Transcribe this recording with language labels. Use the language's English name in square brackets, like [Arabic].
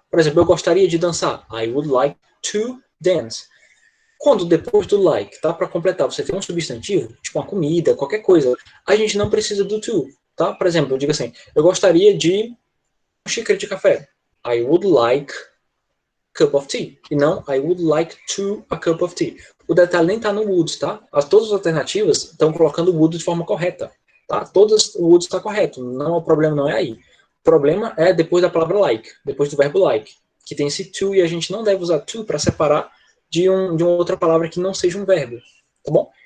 [Portuguese] Por exemplo, eu gostaria de dançar. [English] I would like to dance. [Portuguese] Quando depois do like, tá? Para completar, você tem um substantivo, tipo uma comida, qualquer coisa, a gente não precisa do to, tá? Por exemplo, eu digo assim, eu gostaria de uma xícara de café. [English] I would like cup of tea. [Portuguese] E não, [English] I would like to a cup of tea. [Portuguese] O detalhe nem está no would, tá? Todas as alternativas estão colocando o would de forma correta, tá? Todas o would está correto. Não, o problema não é aí. O problema é depois da palavra like, depois do verbo like, que tem esse to e a gente não deve usar to para separar de uma outra palavra que não seja um verbo, tá bom?